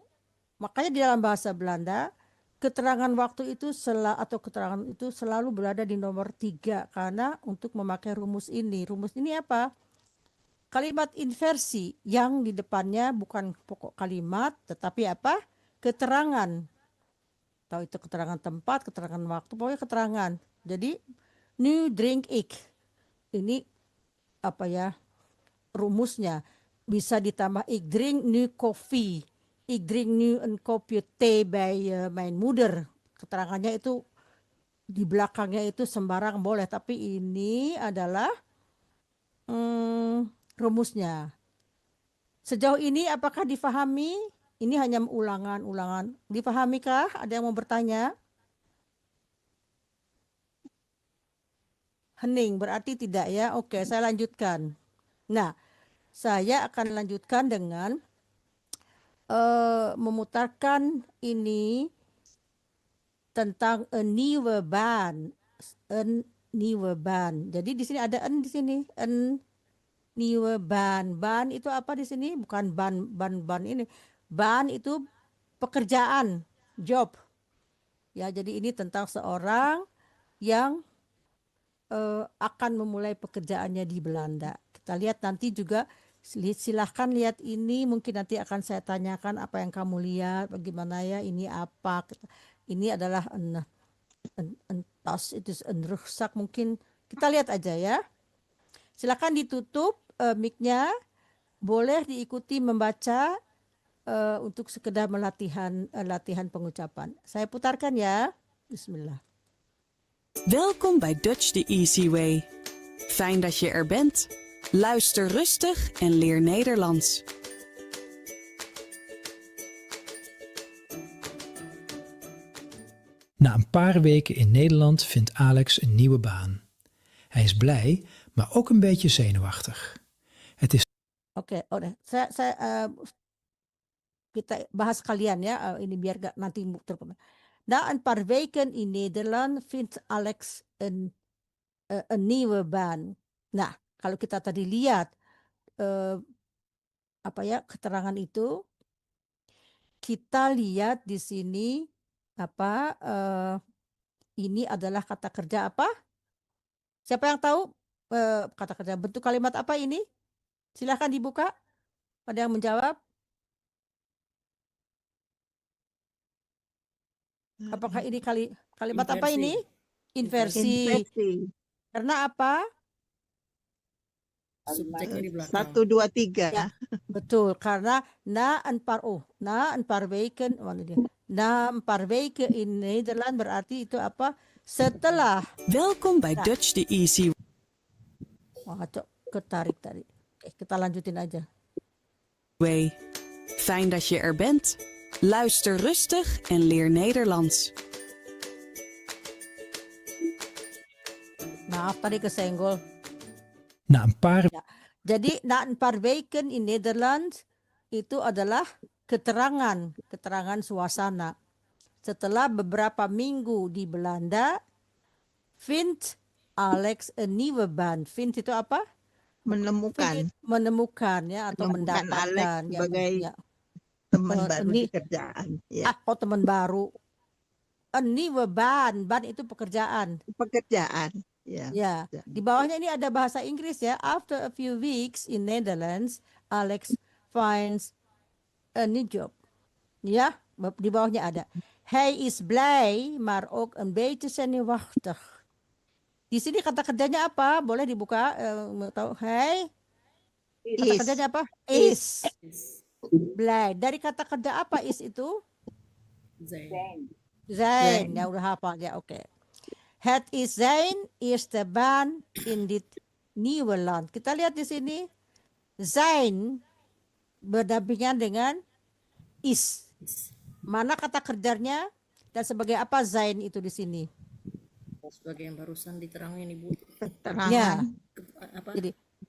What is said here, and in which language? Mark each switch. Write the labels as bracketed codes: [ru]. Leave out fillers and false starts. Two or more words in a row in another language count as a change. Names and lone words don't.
[id] Makanya di dalam bahasa Belanda, keterangan waktu itu keterangan itu selalu berada di nomor 3 karena untuk memakai rumus ini. Rumus ini apa? Kalimat inversi yang di depannya bukan pokok kalimat, tetapi apa? Keterangan. Tahu itu keterangan tempat, keterangan waktu, pokoknya keterangan. Jadi, [nl] nu drink ik. [id] Ini apa ya? Rumusnya. Bisa ditambah [nl] ik drink nu koffie. Ik drink nu een kopje thee bij mijn moeder. [id] Keterangannya itu di belakangnya itu sembarang boleh, tapi ini adalah rumusnya. Sejauh ini apakah difahami? Ini hanya ulangan-ulangan. Dipahamikah? Ada yang mau bertanya? Hening berarti tidak ya. Oke, saya lanjutkan. Nah, saya akan lanjutkan dengan memutarkan ini tentang [nl] een nieuwe baan. Een nieuwe baan. [id] Jadi di sini ada een di sini. [nl] Een nieuwe baan. [id] Baan itu apa di sini? Bukan ban ini. Baan itu pekerjaan, job. Ya, jadi ini tentang seorang yang akan memulai pekerjaannya di Belanda. Kita lihat nanti juga, silahkan lihat ini, mungkin nanti akan saya tanyakan apa yang kamu lihat, bagaimana ya, ini apa. Ini adalah [nl] een tas, [id] itu [nl] een rugzak, [id] mungkin kita lihat aja ya. Silakan ditutup mic-nya, boleh diikuti membaca untuk sekedar latihan pengucapan. Saya putarkan ya. Bismillah. [nl] Welkom bij Dutch the Easy Way. Fijn dat je er bent. Luister rustig en leer Nederlands. Na een paar weken in Nederland vindt Alex een nieuwe baan. Hij is blij, maar ook een beetje zenuwachtig. Het is [id] Oke, udah. Saya kita bahas kalian ya, ini biar gak nanti terpotong. [nl] Na een paar weken in Nederland vindt Alex een nieuwe baan. [id] Nah, kalau kita tadi lihat apa ya keterangan itu, kita lihat di sini apa ini adalah kata kerja apa? Siapa yang tahu kata kerja bentuk kalimat apa ini? Silahkan dibuka. Ada yang menjawab? Apakah ini kalimat apa ini? Inversi. Inversi. Karena apa? Subjeknya di belakang. 1, 2, 3. Ya, betul. Karena [nl] na een paar weken, [id] mana dia? [nl] Na een paar weken in Nederland [id] berarti itu apa? Setelah. [nl] Welkom bij Ja. Dutch the Easy [id] Wah, ketarik tadi. Oke, kita lanjutin aja. [nl] Way. Fijn dat je er bent. Luister rustig en leer Nederlands. [id] Maaf tadi kesenggol. [nl] na een paar [id] Jadi [nl] na een paar weken in Nederland [id] itu adalah keterangan suasana. Setelah beberapa minggu di Belanda, [nl] vindt Alex een nieuwe baan. Vindt [id] itu apa? Menemukan Menemukan ya atau Menemukan mendapatkan Alex sebagai ya. teman baru ini di kerjaan. Ya. teman baru. [nl] Een nieuwe baan. [id] Baan itu pekerjaan. Pekerjaan. Ya. Ya, di bawahnya ini ada bahasa Inggris ya. [en] After a few weeks in Netherlands, Alex finds a new job. [id] Ja, di bawahnya ada. [nl] Hij is blij, maar ook een beetje zenuwachtig. [id] Di sini kata kerjanya apa? Boleh dibuka? Tahu? Hij? Kata Is. kerjanya apa? Is. Blij. Dari kata kerja apa is itu? Zijn. Zijn. Ya udah hafal ya, oke. [nl] Het is zijn eerste baan in dit nieuwe land. [id] Kita lihat di sini. Zijn berdampingan dengan is. Mana kata kerjanya dan sebagai apa zijn itu di sini? Sebagai yang barusan diterangin Ibu. Keterangan. Ya. Apa? Jadi